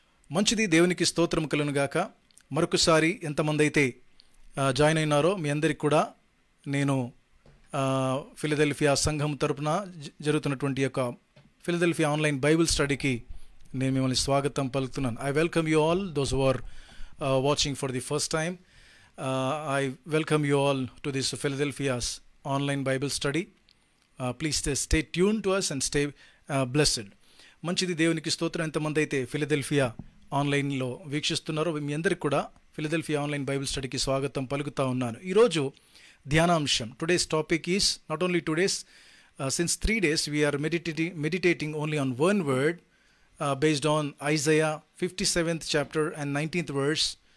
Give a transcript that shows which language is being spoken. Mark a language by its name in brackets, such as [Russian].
[Telugu] మంచిది, దేవునికి స్తోత్రం కలుగునుగాక. మరొకసారి ఎంతమంది అయితే జాయిన్ అయినారో మీ అందరికి కూడా నేను ఫిలదెల్ఫియా సంఘం తరపున జరుగుతున్నటువంటి యొక్క ఫిలదెల్ఫియా ఆన్లైన్ బైబిల్ స్టడీకి నేను మిమ్మల్ని స్వాగతం పలుకుతున్నాను. [English] I welcome you all those who are watching for the first time. I welcome you all to this Philadelphia's online Bible study. Please stay tuned to us and stay blessed. [Telugu] మంచిది, దేవునికి స్తోత్రం. ఎంతమంది అయితే ఫిలదెల్ఫియా ఆన్లైన్లో వీక్షిస్తున్నారో మీ అందరికి కూడా ఫిలదెల్ఫియా ఆన్లైన్ బైబిల్ స్టడీకి స్వాగతం పలుకుతా ఉన్నాను. ఈరోజు ధ్యానాంశం, [English] Today's topic is not only today's, since 3 days we are meditating only on one word based on Isaiah 57th chapter and 19th verse.